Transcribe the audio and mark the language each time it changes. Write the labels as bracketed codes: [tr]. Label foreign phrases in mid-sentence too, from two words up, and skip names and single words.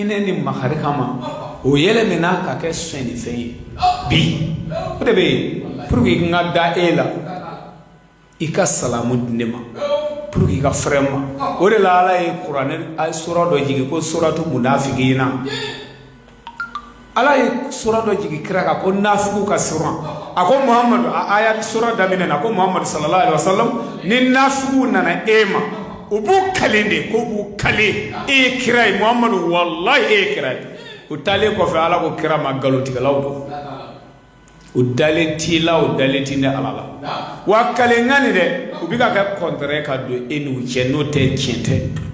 [bm] ni makari kama o yɛlɛmɛna ka kɛ sɔnnifɛn ye bi o de bɛ yen [fr] pour que [bm] n ka da e la i ka salamu di ne ma [fr] pour que [bm] i ka fɛrɛ n ma o de la ala ye kuranɛ sura dɔ jigin ko [ar] سورة المنافقين [bm] ala ye sura dɔ jigin kira kan ko nafigiw ka sura a ko Muhammadu a aya sura daminɛ na ko Muhammadu [ar] صلى الله عليه وسلم [bm] ni nafigiw nana e ma u b'u kale de ko b'u kale e ye kira ye Muhammadu wallahi e ye kira ye o taalen kɔfɛ ala ko kira ma nkalontigɛlaw don o dalen t'i la o dalen t'i ni Ala la wa kalenga ni dɛ u bi ka kɛ contraire ka don e n'u cɛ n'o tɛ tiɲɛ tɛ